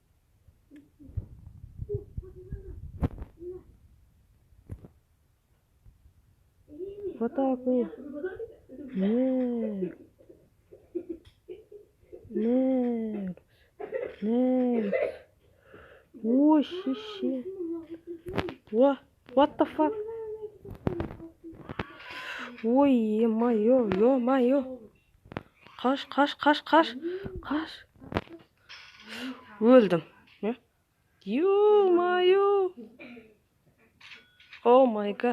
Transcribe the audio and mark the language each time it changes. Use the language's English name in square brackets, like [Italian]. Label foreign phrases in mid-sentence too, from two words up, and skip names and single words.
[Russian] В атаку. Неркс. Ой, шише. [English] What the fuck? [Russian] Ой, ё-моё. [Kazakh] Қаш. Өлдім. [English] Ё-моё! Oh my god.